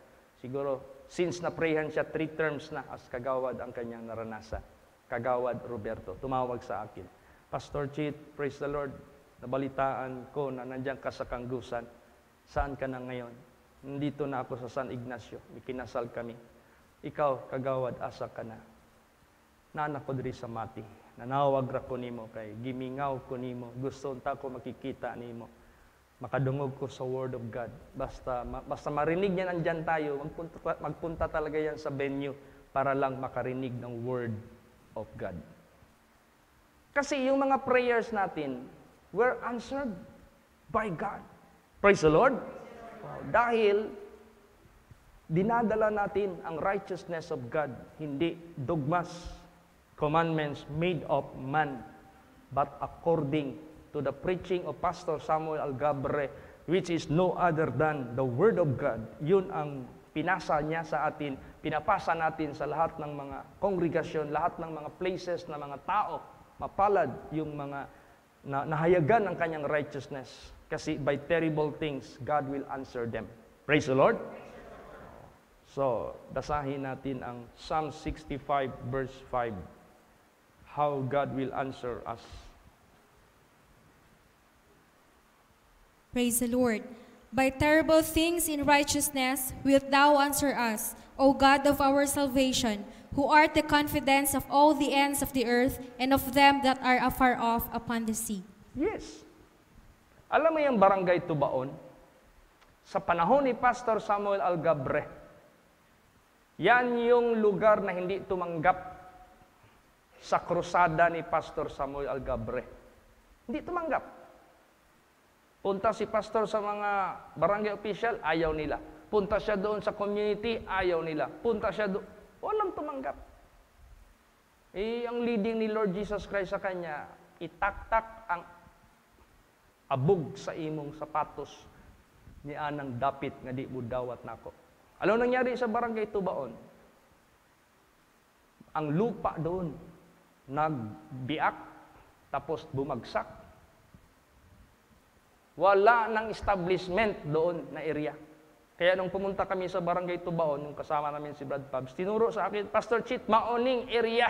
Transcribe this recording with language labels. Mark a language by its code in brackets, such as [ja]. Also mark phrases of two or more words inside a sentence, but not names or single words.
[tl] Siguro, since naprayhan siya, 3 terms na as kagawad ang kanyang naranasan. Kagawad Roberto, tumawag sa akin. Pastor Chit, [en] praise the Lord, [tl] nabalitaan ko na nandyan ka sa Kanggusan. Saan ka na ngayon? Nandito na ako sa San Ignacio, may kinasal kami. [ceb] Ikaw, kagawad, asa ka na? Nanak ko diri sa mati. Nanawag ra ko nimo kay gimingaw ko nimo. Gusto unta ko makikita nimo. Makadungog ko sa [en] Word of God. [tl] Basta marinig niya nandyan tayo, magpunta talaga yan sa venue para lang makarinig ng [en] Word of God. [tl] Kasi yung mga [en] prayers natin were answered by God. Praise the Lord. [tl] Dahil dinadala natin ang [en] righteousness of God, hindi dogmas, commandments made of man, but according to the preaching of Pastor Samuel Algabre, which is no other than the Word of God. [tl] Yun ang pinasa niya sa atin, pinapasa natin sa lahat ng mga kongregasyon, lahat ng mga places na mga tao, mapalad yung mga nahayagan ng kanyang righteousness. [en] Kasi by terrible things, God will answer them. Praise the Lord. So, [tl] basahin natin ang Psalm 65 verse 5. [en] How God will answer us. Praise the Lord. By terrible things in righteousness wilt thou answer us, O God of our salvation, who art the confidence of all the ends of the earth and of them that are afar off upon the sea. Yes. [tl] Alam mo yung Barangay Tubaon? Sa panahon ni Pastor Samuel Algabre, yan yung lugar na hindi tumanggap sa krusada ni Pastor Samuel Algabre. Hindi tumanggap. Punta si pastor sa mga barangay official, ayaw nila. Punta siya doon sa community, ayaw nila. Punta siya doon, walang tumanggap. Ang leading ni Lord Jesus Christ sa kanya, [ceb] itaktak ang abog sa imong sapatos ni anang dapit nga di mo dawat nako. [tl] Ano nangyari sa Barangay Tubaon? Ang lupa doon, nagbiak, tapos bumagsak. Wala nang establishment doon na area. Kaya nung pumunta kami sa Barangay Tubaon, yung kasama namin si Brad Pabs, tinuro sa akin, Pastor Chit, maoning area.